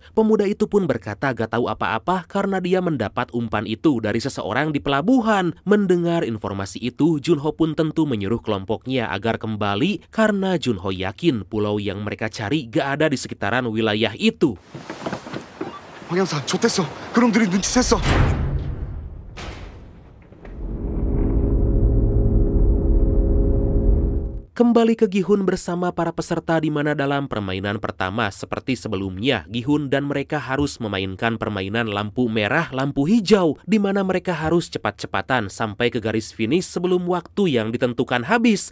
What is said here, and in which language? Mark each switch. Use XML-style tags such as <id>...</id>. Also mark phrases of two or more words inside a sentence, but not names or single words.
<id>Pemuda itu pun berkata gak tahu apa-apa karena dia mendapat umpan itu dari seseorang di pelabuhan. Mendengar informasi itu, Junho pun tentu menyuruh kelompoknya agar kembali karena Junho yakin pulau yang mereka cari gak ada di sekitaran wilayah itu.</id> <ko>방향사 좋댔어. 그놈들이 눈치챘어.</ko> <id>Kembali ke Gi-hun bersama para peserta di mana dalam permainan pertama seperti sebelumnya, Gi-hun dan mereka harus memainkan permainan lampu merah, lampu hijau, di mana mereka harus cepat-cepatan sampai ke garis finish sebelum waktu yang ditentukan habis.</id>